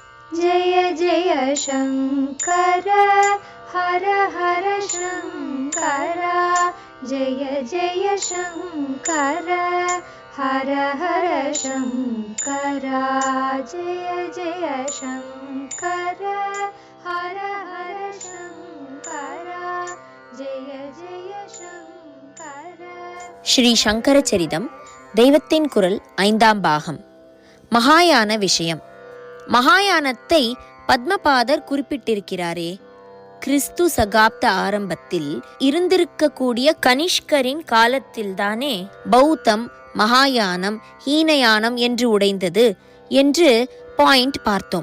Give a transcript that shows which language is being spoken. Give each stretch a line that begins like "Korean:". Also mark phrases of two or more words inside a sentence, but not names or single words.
Sanskrit: जय जय शङ्कर हर हर शङ्कर जय जय शङ्कर हर हर शङ्कर जय जय शङ्कर हर हर शङ्कर जय जय शङ्कर.
Tamil: ஸ்ரீ சங்கர சரிதம் தெய்வத்தின் குரல் 5ஆம் பாகம். மகாயான விஷயம். மகாயானத்தை பத்மபாதர் குறிப்பிட்டிருக்கிறாரே. கிறிஸ்து சகாப்த ஆரம்பத்தில் இருந்திருக்கக்கூடிய கனிஷ்கரின் காலத்தில்தானே பௌத்தம் மகாயானம் ஹீனயானம் என்று உடைந்தது என்று பாயிண்ட் பார்த்தோம்.